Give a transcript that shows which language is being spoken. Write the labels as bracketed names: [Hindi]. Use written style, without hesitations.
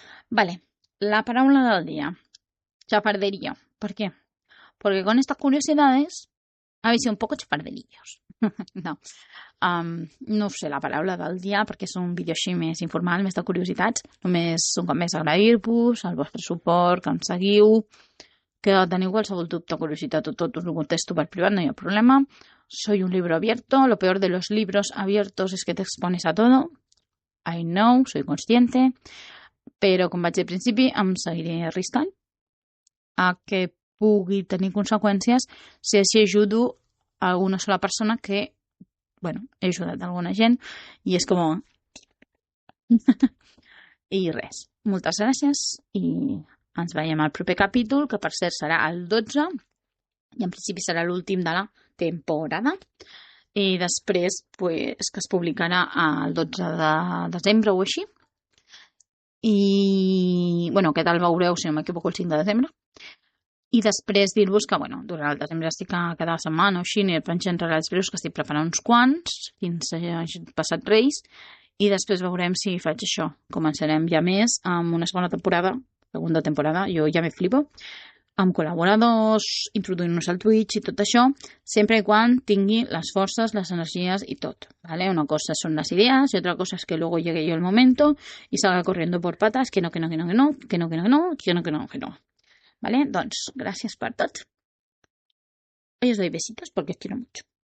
[Spanish] Vale, la paraula del día, chafardería. ¿Por qué? Porque con estas curiosidades habéis sido un poco chafarderillos. No. [Catalan] No sé la paraula del dia perquè és un vídeo així més informal, més de curiositats. Només un cop més agrair-vos el vostre suport, que em seguiu, que teniu qualsevol dubte o curiositat o tot us ho contesto per privat, no hi ha problema. [Spanish] Soy un libro abierto, lo peor de los libros abiertos es que te expones a todo. [English] I know, [Spanish] soy consciente, [Catalan] però com vaig dir al principi em seguiré arriscant a que pugui tenir conseqüències si així ajudo a una sola persona que he ajudat alguna gent i és com... I res, moltes gràcies i ens veiem al proper capítol, que per cert serà el 12 i en principi serà l'últim de la temporada i després pues, que es publicarà el 12 de desembre o així i aquest el veureu si no m'equivoco el 5 de desembre. I després dir-vos que, durant el desembre estic cada setmana o així, aniré penjant relats breus, que estic preparant uns quants, fins hagi passat Reis, i després veurem si faig això. Començarem ja més amb una segunda temporada, jo ja me flipo, amb col·laboradors, introduint-nos al Twitch i tot això, sempre i quan tingui les forces, les energies i tot, ¿vale? [Spanish] Una cosa son las ideas y otra cosa es que luego llegue yo el momento y salga corriendo por patas, que no. [Catalan] ¿Vale? Doncs gràcies per tot. [Spanish] Hoy os doy besitos porque os quiero mucho.